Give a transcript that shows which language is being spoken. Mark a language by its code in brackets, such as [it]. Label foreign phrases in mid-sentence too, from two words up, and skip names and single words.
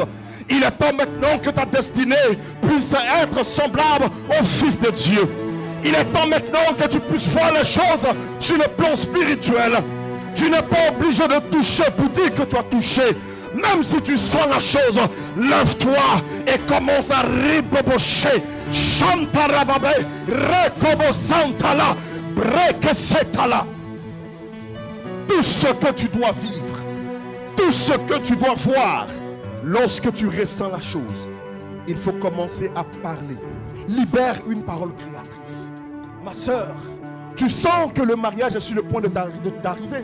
[fr] Il est temps maintenant que ta destinée puisse être semblable au Fils de Dieu. Il est temps maintenant que tu puisses voir les choses sur le plan spirituel. Tu n'es pas obligé de toucher pour dire que tu as touché. Même si tu sens la chose, lève-toi et commence à ribobocher. Chantarababe, rekobosantala, brekesetala. Tout ce que tu dois vivre, tout ce que tu dois voir, lorsque tu ressens la chose, il faut commencer à parler. Libère une parole créatrice. Ma soeur, tu sens que le mariage est sur le point de t'arriver.